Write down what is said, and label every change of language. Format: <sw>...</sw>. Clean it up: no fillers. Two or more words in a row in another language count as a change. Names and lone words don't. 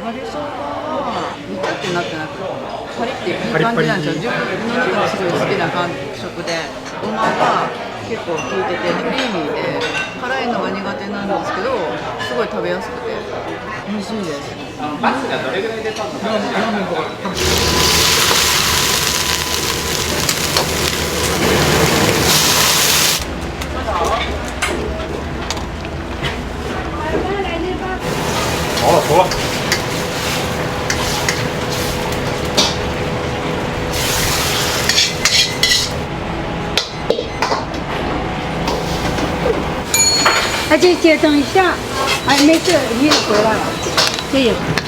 <ja>バリそばはぐちゃってなってなくてパリっていい感じなんですよ。自分の中ですごい好きな感触で、ごまが結構効いててクリーミーで辛いのが苦手なんですけどすごい食べやすくて美味しいです。バスがどれぐらい出たのか。あら、怖い。</ja> <zh>而且姐等一下，哎，没事，你也回来了，这也。</zh>